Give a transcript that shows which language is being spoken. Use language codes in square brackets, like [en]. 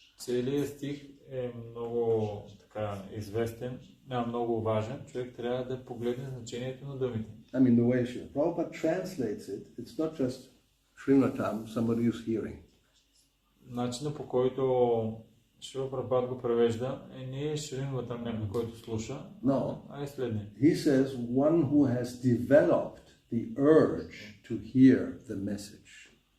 [bg] Целият стих е много така известен, много важен. Човек трябва да погледне значението на думите. [en] I mean the way Prabhupada translates it, it's not just Srimvatam, somebody who's hearing. [bg] Начинът по който Шрила Прабхупада го превежда не е Шримватам някой, който слуша, а е следния. [en] He says one who has developed the urge to hear the message.